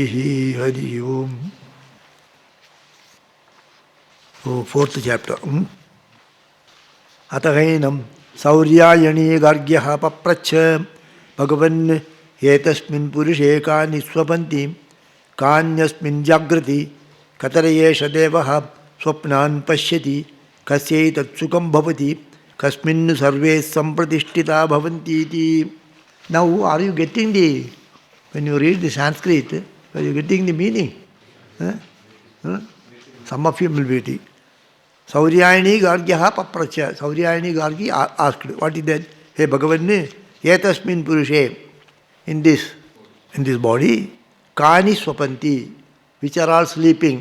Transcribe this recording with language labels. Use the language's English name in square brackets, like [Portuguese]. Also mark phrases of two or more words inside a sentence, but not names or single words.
[Sanskrit] हरि ॐ. [English] fourth chapter. [Sanskrit] अथहैनं सौर्यायणीगार्ग्यः पप्रच्छ भगवन् एतस्मिन् पुरुषे कानि स्वपन्ति कान्यस्मिन् जाग्रति कतरैष देवः स्वप्नान् पश्यति कस्यै तत्सुखं भवति कस्मिन् सर्वे सम्प्रतिष्ठिता भवन्ति इति. [English] Now, are you getting when you read the Sanskrit, are you getting the meaning? Some of you will be getting. [Sanskrit] सौर्यायणी गार्ग्यः पप्रच्छ. [English] Sauryayani Gargi asked, what is that? [Sanskrit] Hey भगवन् एतस्मिन् पुरुषे, [English] in this body, [Sanskrit] कानि स्वपन्ति, [English] which are all sleeping.